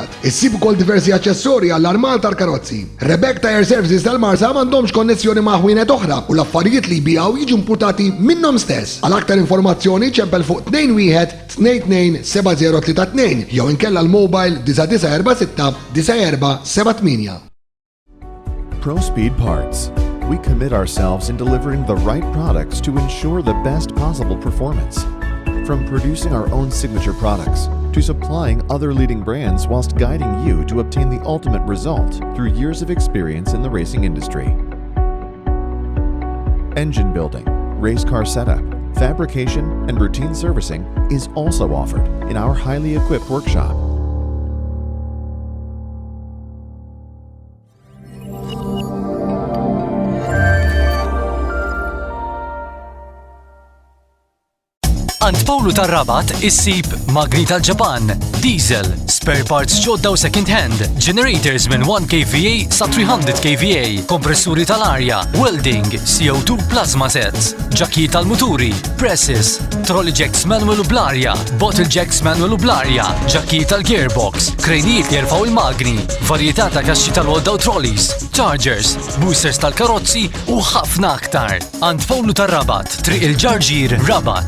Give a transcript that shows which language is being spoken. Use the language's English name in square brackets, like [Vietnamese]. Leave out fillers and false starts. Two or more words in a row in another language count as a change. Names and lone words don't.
[Maltese] Issibu wkoll diversi aċċessori għall-armal tal-karozzi. Rebecca Tire Services tal-Marsa m'għandhomx konnessjoni ma' ħwienet oħra u l-affarijiet li jbiegħu jiġu importati minnhom stess. Għal aktar informazzjoni ċempel fuq 21-22-7032 jew inkella l-mobile 9946-9478. [English] ProSpeed Parts. We commit ourselves in delivering the right products to ensure the best possible performance. From producing our own signature products to supplying other leading brands whilst guiding you to obtain the ultimate result through years of experience in the racing industry. Engine building, race car setup, fabrication, and routine servicing is also offered in our highly equipped workshop. [Maltese] Għand Pawlu tar-Rabat issib magni tal-Ġapan, diesel, [English] spare parts [Maltese] ġodda u [English] second hand, generators [Maltese] minn 1 kVA sa 300 kVA, kompressuri tal-arja, [English] welding, CO2 plasma sets, [Maltese] ġakki tal-muturi, presses, [English] trolley jacks manual [Maltese] u bl-arja, [English] bottle jacks manual [Maltese] u bl-arja, ġakki tal-gearbox, krejnijiet li jerfaw il-magni, varjetà ta' kaxxi tal-għodda u [English] trolleys, chargers, boosters [Maltese] tal-karozzi u ħafna aktar. Għand Pawlu tar-Rabat, triq il-Ġarġir, Rabat.